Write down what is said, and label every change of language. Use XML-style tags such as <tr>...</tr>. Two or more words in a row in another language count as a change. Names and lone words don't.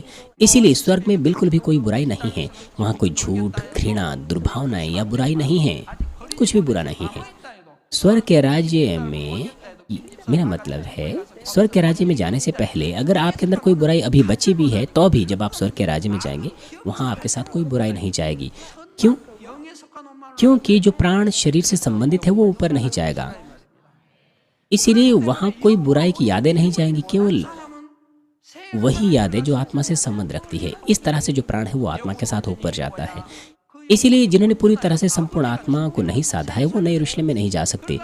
<hi>इसीलिए स्वर्ग में बिल्कुल भी कोई बुराई नहीं है। वहाँ कोई झूठ, घृणा, दुर्भावनाएं या बुराई नहीं है, कुछ भी बुरा नहीं है।</hi> <ko>있다 해도</ko> <hi>स्वर्ग के राज्य में, मेरा मतलब है स्वर्ग के राज्य में जाने से पहले अगर आपके अंदर कोई बुराई अभी बची भी है तो भी जब आप स्वर्ग के राज्य में जाएंगे वहाँ आपके साथ कोई बुराई नहीं जाएगी। क्यों?</hi> <ko>영에 속한 호만</ko> <hi>क्योंकि जो प्राण शरीर से संबंधित है वो ऊपर नहीं जाएगा, इसीलिए वहाँ कोई बुराई की यादें नहीं जाएंगी। केवल वही याद है जो आत्मा से संबंध रखती है। इस तरह से जो प्राण है वो आत्मा के साथ ऊपर जाता है। इसीलिए जिन्होंने पूरी तरह से संपूर्ण आत्मा को नहीं साधा है वो नए यरूशलेम में नहीं जा सकते।</hi>